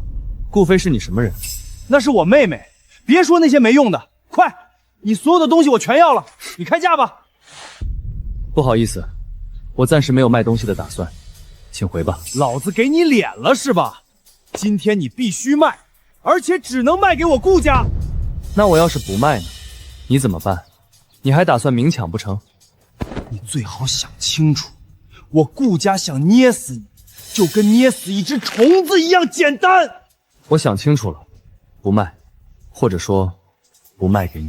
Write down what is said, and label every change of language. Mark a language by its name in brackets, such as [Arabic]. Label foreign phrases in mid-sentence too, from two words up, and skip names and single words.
[Chinese] 顧飛是你什麼人？那是我妹妹，別說那些沒用的，快，你所有的東西我全要了，你開價吧。不好意思，我暫時沒有賣東西的打算。請回吧。老子給你臉了是吧？今天你必須賣，而且只能賣給我顧家。那我要是不賣呢？你怎麼辦？你還打算明搶不成？你最好想清楚，我顧家想捏死你，就跟捏死一隻蟲子一樣簡單。我想清楚了，不賣，或者說不賣給你。